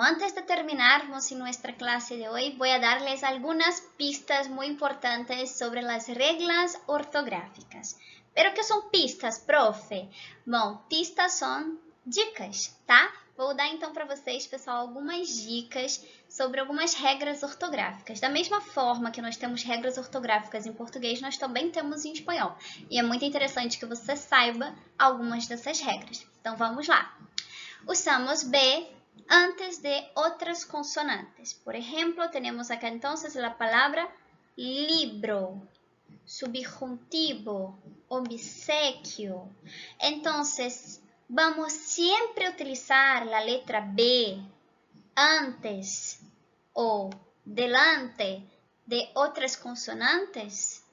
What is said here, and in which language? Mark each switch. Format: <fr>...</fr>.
<es>Antes de terminarmos nuestra clase de hoy, voy a darles algunas pistas muy importantes sobre las reglas ortográficas. ¿Pero qué son pistas, profe?</es> <pt>Bom, pistas são dicas, tá? Vou dar então para vocês, pessoal, algumas dicas sobre algumas regras ortográficas. Da mesma forma que nós temos regras ortográficas em português, nós também temos em espanhol. E é muito interessante que você saiba algumas dessas regras. Então vamos lá.</pt> <es>Usamos B antes de otras consonantes. Por ejemplo, tenemos acá entonces la palabra libro, subjuntivo, obsequio. Entonces, vamos siempre a utilizar la letra B antes o delante de otras consonantes?</es>